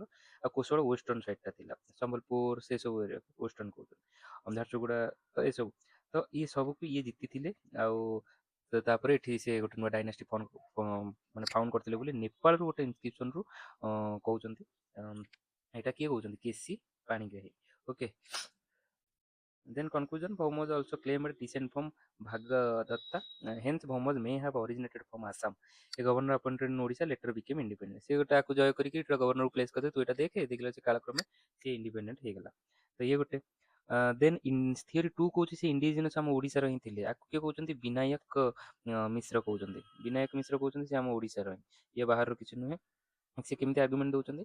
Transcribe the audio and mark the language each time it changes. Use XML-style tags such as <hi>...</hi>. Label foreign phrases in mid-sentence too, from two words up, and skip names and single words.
<or>ଆଉ କୋଶଳ</or> <en>western side</en> <or>ଥିଲା, ସମ୍ବଲପୁର ସେ ସବୁ ଏରିଆ ୱେଷ୍ଟର୍ଣ୍ଣ କହୁଛନ୍ତି, ଝାରସୁଗୁଡ଼ା, ତ ଏସବୁ। ତ ଇଏ ସବୁକୁ ଇଏ ଜିତିଥିଲେ। ଆଉ ତାପରେ ଏଠି ସେ ଗୋଟେ ନୂଆ ଡାଇନାଷ୍ଟି ମାନେ ଫାଉଣ୍ଡ କରିଥିଲେ ବୋଲି ନେପାଳରୁ ଗୋଟେ ଇନସ୍କ୍ରିପସନରୁ କହୁଛନ୍ତି। ଏଇଟା କିଏ କହୁଛନ୍ତି? କେସି ପାଣିଗ୍ରାହୀ। ଓକେ,</or> <en>then conclusion, Bhaumaj also claimed descent from Bhagadatta, hence Bhaumaj may have originated from Assam. A governor appointed in Odisha later became independent.</en> <or>ସେ ଗୋଟେ ଆକୁ ଜୟ କରିକି ଗଭର୍ଣ୍ଣରକୁ ପ୍ଲେସ୍ କରିଦେ, ତୁ ଏଇଟା ଦେଖେ, ଦେଖିଲା ସେ କାଳକ୍ରମେ ସେ ଇଣ୍ଡିପେଣ୍ଡେଣ୍ଟ ହେଇଗଲା। ତ ଇଏ ଗୋଟେ।</or> <en>then theory two</en> <or>କହୁଛି ସେ ଇଣ୍ଡିଜିନସ୍ ଆମ ଓଡ଼ିଶାର ହିଁ ଥିଲେ। ଆକୁ କିଏ କହୁଛନ୍ତି? ବିନାୟକ ମିଶ୍ର କହୁଛନ୍ତି। ବିନାୟକ ମିଶ୍ର କହୁଛନ୍ତି ସେ ଆମ ଓଡ଼ିଶାର ହିଁ, ଇଏ ବାହାରର କିଛି ନୁହେଁ। ସେ କେମିତି ଆର୍ଗୁମେଣ୍ଟ ଦଉଛନ୍ତି?</or>